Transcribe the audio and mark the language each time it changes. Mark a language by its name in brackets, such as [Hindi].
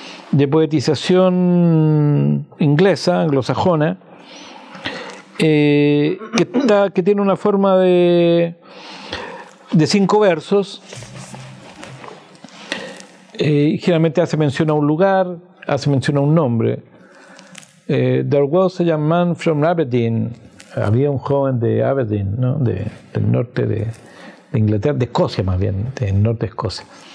[Spanish] De poetización inglesa, anglosajona, que tiene una forma de 5 versos. Generalmente hace mención a un lugar, hace mención a un nombre. [English] There was a young man from Aberdeen. [Spanish] Había un joven de Aberdeen, ¿no? Del norte de Inglaterra, de Escocia más bien, del norte de Escocia.